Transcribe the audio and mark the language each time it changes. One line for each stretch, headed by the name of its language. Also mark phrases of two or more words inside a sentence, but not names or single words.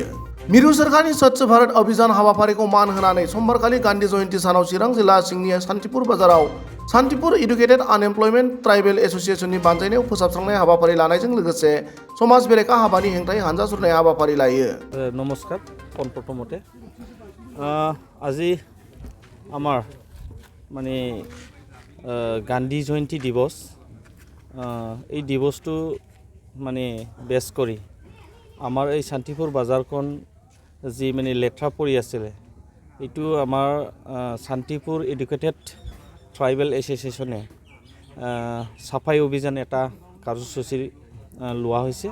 Bodo: मिरु सोरखारनि स्वच्छ भारत अभियान हाबाफारिखौ मान होनानै समबारखालि गान्धी जयन्ती सानाव चिरां जिल्ला सिंनि शान्तिपुर बाजाराव शान्तिपुर एडुकेटेड आनएमप्लयमेन्ट ट्राइबेल एसोसिएशननि बानजायनायाव फोसाबस्रांनाय हाबाफारि लानायजों लोगोसे समाज बेरेखा हाबानि हेंथायै हानजा सुरनाय हाबाफारि लायो।
Assamese: नमस्कार प्रथमते আজি আমাৰ মানে গান্ধী জয়ন্তী দিৱস এই দিৱসটো মানে বেছ কৰি আমাৰ এই শান্তিপুৰ বাজাৰখন যি মানে লেথৰা পৰি আছিলে এইটো আমাৰ শান্তিপুৰ এডুকেটেড ট্ৰাইবেল এছ'চিয়েশ্যনে সাফাই অভিযান এটা কাৰ্যসূচী লোৱা হৈছে।